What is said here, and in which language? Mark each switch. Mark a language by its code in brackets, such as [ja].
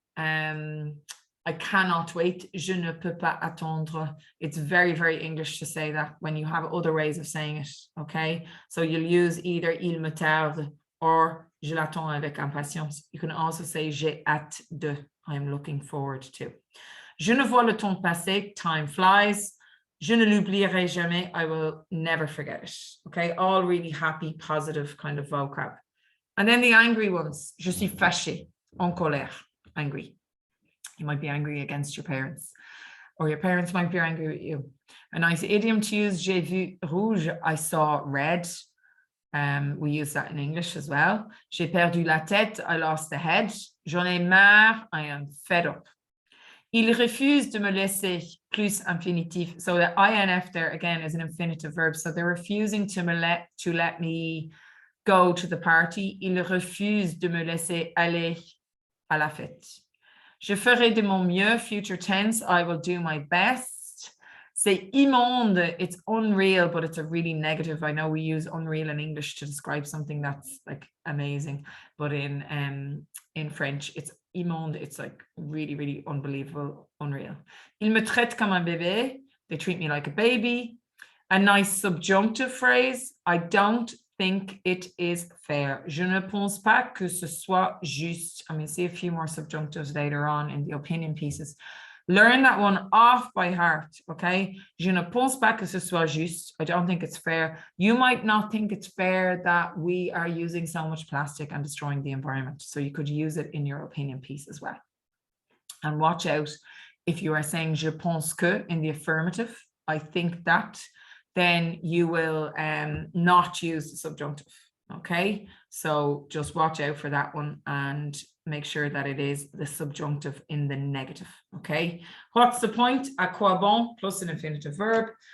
[fr] I cannot wait. Je ne peux pas attendre. [en] It's very, very English to say that when you have other ways of saying it, okay? So you'll use either il me tarde or je l'attends avec impatience. You can also say j'ai hâte de, I'm looking forward to. [fr] Je ne vois le temps passer, time flies. [en] Je ne l'oublierai jamais, I will never forget it. Okay, all really happy, positive kind of vocab. And then the angry ones. [fr] Je suis fâché, en colère, angry. [en] You might be angry against your parents, or your parents might be angry with you. A nice idiom to use, j'ai vu rouge, I saw red. We use that in English as well. J'ai perdu la tête, I lost the head. J'en ai marre, I am fed up. [fr] Il refuse de me laisser, plus infinitif. [en] So the INF there again is an infinitive verb. So they're refusing to let me go to the party. [fr] Il refuse de me laisser aller à la fête. [en] Je ferai de mon mieux, future tense, I will do my best. C'est immonde, it's unreal, but it's a really negative. I know we use unreal in English to describe something that's like amazing, but in French, it's immonde, it's like really, really unbelievable, unreal. Il me traite comme un bébé, they treat me like a baby. A nice subjunctive phrase, I don't think it is fair. [fr] Je ne pense pas que ce soit juste. [en] I'm going to see a few more subjunctives later on in the opinion pieces. Learn that one off by heart, okay? [fr] Je ne pense pas que ce soit juste. [en] I don't think it's fair. You might not think it's fair that we are using so much plastic and destroying the environment. So you could use it in your opinion piece as well. And watch out if you are saying je pense que in the affirmative, I think that, then you will not use the subjunctive, okay? So just watch out for that one and make sure that it is the subjunctive in the negative, okay? What's the point? À quoi bon plus an infinitive verb.